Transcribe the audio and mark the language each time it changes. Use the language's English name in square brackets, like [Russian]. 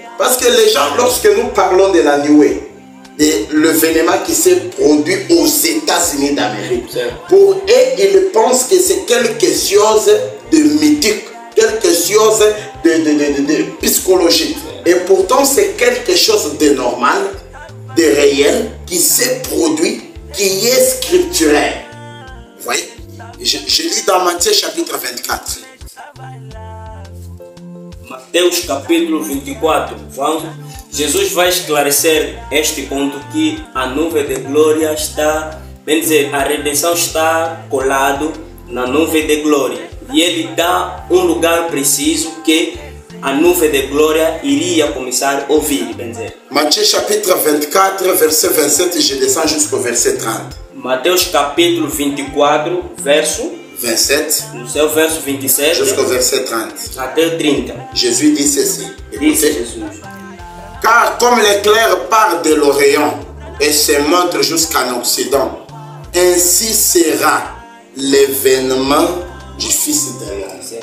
[French] Parce que les gens, lorsque nous parlons de la nuée, de l'événement qui s'est produit aux États-Unis d'Amérique, pour eux, ils pensent que c'est quelque chose de mythique, quelque chose de psychologique. Et pourtant, c'est quelque chose de normal, de réel, qui s'est produit, qui est scripturaire. Vous voyez? Je lis dans Matthieu chapitre 24. [Portuguese] Mateus capítulo 24, vamos. Jesus vai esclarecer este ponto que a nuvem de glória está, bem dizer, a redenção está colado na nuvem de glória. E ele dá um lugar preciso que a nuvem de glória iria começar a ouvir, bem dizer. [French] Matthieu chapitre 24, verset 27, je descends jusqu'au verset 30. [Portuguese] Mateus capítulo 24, verso 27, no seu verso 27 [French] jusqu'au verset 30. [Portuguese] até o 30. [French] Jésus dit ceci. [Portuguese] Disse [French] Écoutez. [Portuguese] Jesus. [French] Car comme l'éclair part de l'Orient et se montre jusqu'en Occident, ainsi sera l'événement du Fils de l'homme.